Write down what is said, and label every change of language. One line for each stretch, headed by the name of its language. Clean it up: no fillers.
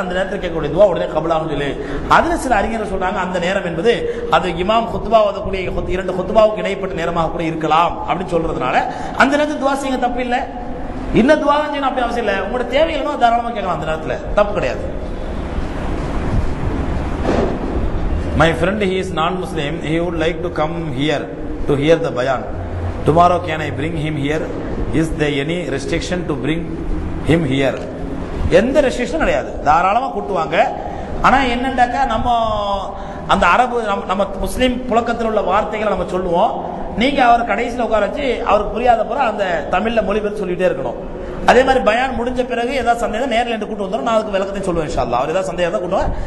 Tamil: அந்த நேரத்தில் கேட்கக்கூடிய துவா உடனே கபூலாகும் சொல்லி அதுல சில அறிஞர்கள் சொல்றாங்க, அந்த நேரம் என்பது அது இமாம் குத்பா ஓதக்கூடிய 2 குத்பாவுக்கு இடைப்பட்ட நேரமாக கூட இருக்கலாம் அப்படின்னு சொல்றதுனால அந்த நேரத்தில் துவா செய்யுங்க, தப்பு இல்லை. இன்னும் துவா தான் செய்யணும் அப்படி அவசியம் இல்லை. உங்களோட தேவைகளும் தாராளமாக கேட்கலாம், அந்த நேரத்தில் தப்பு கிடையாது.
English: My friend, he is non-Muslim. He would like to come here to hear the bayan. Tomorrow can I bring him here? Is there any restriction to bring him here?
Tamil: எந்த ரெஸ்ட்ரிக்ஷன் கிடையாது, தாராளமா கூட்டுவாங்க. ஆனா என்னண்டாக்கா நம்ம அந்த அரபு நம்ம முஸ்லீம் புழக்கத்தில் உள்ள வார்த்தைகளை நம்ம சொல்லுவோம். நீங்க அவர் கடைசியில் உட்கார வச்சு அவருக்கு புரியாத போற அந்த தமிழ்ல மொழிபெயர்த்து சொல்லிட்டே இருக்கணும். அதே மாதிரி பயான் முடிஞ்ச பிறகு ஏதாவது சந்தேகம் நேரில் என்று கூட்டு வந்தோம், நான் அதுக்கு விளக்கத்தையும் சொல்லுவேன் இன்ஷா அல்லாஹ். அவர் ஏதாவது சந்தேகம் தான் கூட்டுவாங்க.